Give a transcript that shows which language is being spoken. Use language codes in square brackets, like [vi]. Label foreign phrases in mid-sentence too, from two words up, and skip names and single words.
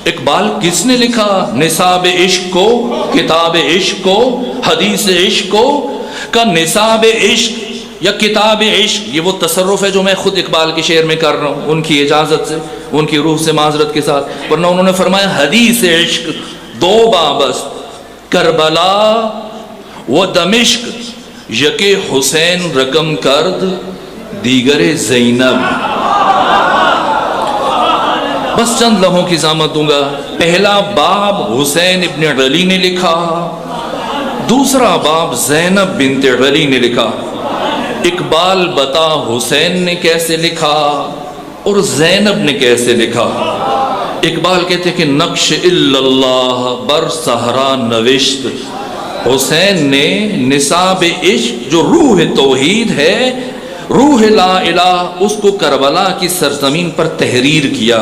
[ur] اقبال کس نے لکھا نصاب عشق کو، کتاب عشق کو، حدیث عشق کو؟ کا نصاب عشق یا کتاب عشق، یہ وہ تصرف ہے جو میں خود اقبال کے شعر میں کر رہا ہوں، ان کی اجازت سے، ان کی روح سے معذرت کے ساتھ، ورنہ انہوں نے فرمایا [fa] حدیث عشق 2 بابس، کربلا و دمشق، یک حسین رقم کرد دیگر زینب۔ [ur] بس چند لمحوں کی ضمانت دوں گا۔ پہلا باب حسین ابن علی نے لکھا، دوسرا باب زینب بنت علی نے لکھا۔ اقبال بتا حسین نے کیسے لکھا اور زینب نے کیسے لکھا؟ اقبال کہتے کہ [fa] نقش اللہ بر صحرا نوشت، [ur] حسین نے نصاب عشق جو روح توحید ہے، روح [ar] لا الہ، [ur] اس کو کربلا کی سرزمین پر تحریر کیا۔